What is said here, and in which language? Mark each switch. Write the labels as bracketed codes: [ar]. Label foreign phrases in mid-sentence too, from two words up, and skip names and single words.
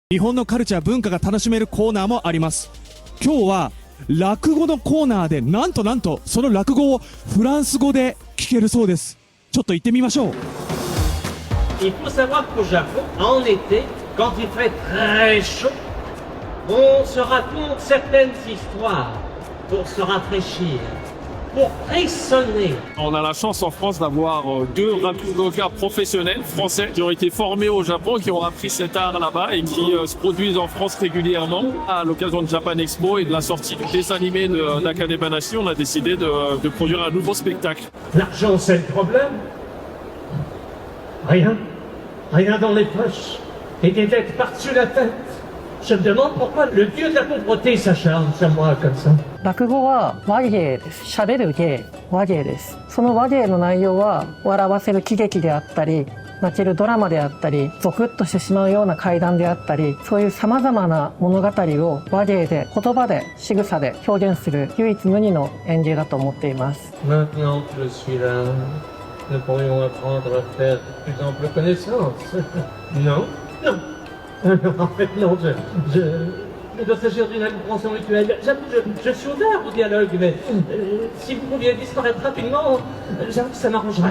[ja] 日本のカルチャー文化が楽しめるコーナーもあります。今日は落語のコーナーでなんとその落語をフランス語で聞けるそうです。ちょっと行ってみましょう。 [fr] Il faut savoir qu'au Japon, en été, quand il fait très chaud, on se raconte certaines histoires pour se rafraîchir, pour frissonner. On a la chance en France d'avoir deux rakugoka professionnels français qui ont été formés au Japon, qui ont appris cet art là-bas et qui se produisent en France régulièrement. À l'occasion de Japan Expo et de la sortie du dessin animé d'Akane Banashi, on a décidé de produire un nouveau spectacle. L'argent, c'est le problème. Rien dans les poches et des dettes par-dessus la tête. Je me demande pourquoi le dieu de la pauvreté s'acharne sur moi comme ça. [ja] 落語は話芸です。喋る芸、話芸です。その話芸の内容は笑わせる喜劇であったり、泣けるドラマであったり、ゾクッとしてしまうような怪談であったり、そういう様々な物語を話芸で、言葉で、仕草で表現する唯一無二の演芸だと思っています。 [fr] Maintenant que je suis là, nous pourrions apprendre à faire de plus ample connaissance. Non. En fait, non, il doit s'agir d'une incompréhension mutuelle. J'avoue, je suis ouvert au dialogue, mais si vous pouviez disparaître rapidement, j'avoue que ça m'arrangerait.